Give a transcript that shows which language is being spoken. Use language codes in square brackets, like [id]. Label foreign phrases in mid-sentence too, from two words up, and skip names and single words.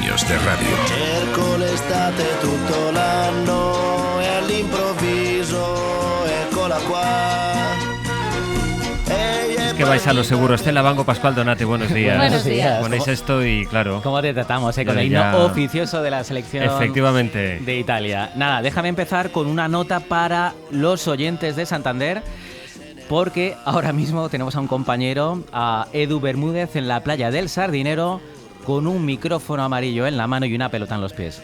[es] de radio. [it] Cerco l'estate tutto l'anno e all'improvviso eccola qua. [es] Es que vais a lo seguro. Estela Bango, Pascual Donate, buenos días. Buenos días. Ponéis esto y claro. ¿Cómo te tratamos? Con el himno oficioso de la selección efectivamente de Italia. Nada, déjame empezar con una nota para los oyentes de Santander, porque ahora mismo tenemos a un compañero, a Edu Bermúdez, en la playa del Sardinero, con un micrófono amarillo en la mano y una pelota en los pies.